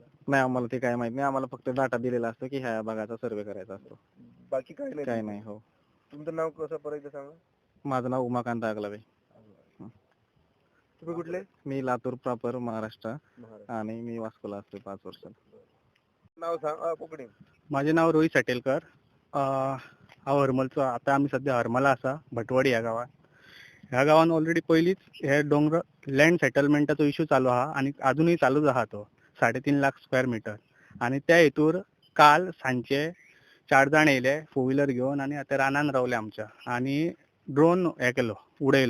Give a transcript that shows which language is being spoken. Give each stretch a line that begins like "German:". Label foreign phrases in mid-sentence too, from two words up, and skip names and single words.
Marathi: नाही, आम्हाला ते काय माहित नाही. आम्हाला फक्त डाटा दिलेला असतो की ह्या भागाचा सर्वे करायचा असतो, बाकी काही नाही? काय नाही. हो, तुमचं नाव कसं परत सांगा? माझं नाव उमाकांत आगलावे. तुम्ही कुठले? मी लातूर प्रॉपर महाराष्ट्र आणि मी वास्कोला असतो 5 वर्ष. नाव सांग. कोकणी.
Konkani: माझे नाव रोहित साटेलकर. हांव हरमलचो. आता आम्ही सध्या हरमला आसा, भटवाडी ह्या गावात. ह्या गावान ऑलरेडी पयलींच हे डोंगर लँड सेटलमेंटाचो इश्यू चालू आहा आणि अजूनही चालूच आहा तो 3.5 लाख
English: square meter.
Konkani: आणि त्या हेतूर काल सांजचे 4 जाण येयले 4 व्हिलर घेवन आणि आता रानान रावले आमच्या, आणि ड्रोन हे केलो, उडयलो.